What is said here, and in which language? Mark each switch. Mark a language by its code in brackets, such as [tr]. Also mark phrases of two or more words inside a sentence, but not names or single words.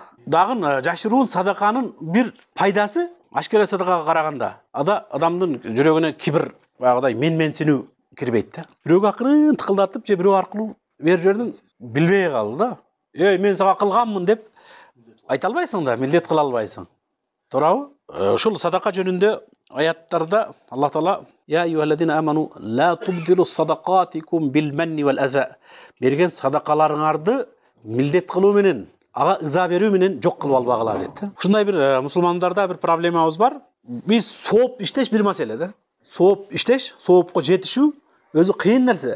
[ky] Дагы жашыруун садаканын бир пайдасы ашкере садакага караганда, адамдын жүрөгүнө кибир, багыдай менсинүү кирбейт да. Бирөөгө акырын тыкылдатып, же бирөө аркылуу берип жибердиң, билбей калды да. Мен сага кылганмын деп айта албайсың да, милдет кыла албайсың. Туурабы? Ушул садака жөнүндө аяттарда Аллах Таала: [ar] "يا أيها الذين آمنوا لا تبطلوا صدقاتكم بالمن والأذى." [ky] Берген садакаларыңарды милдет кылуу менен, ага ыза берүү менен жок кылып албагыла дейт. Ушундай бир мусулмандарда бир проблемабыз бар. Биз сооп иштеш бир маселе да. Сооп иштеш, соопко жетишүү өзү кыйын нерсе.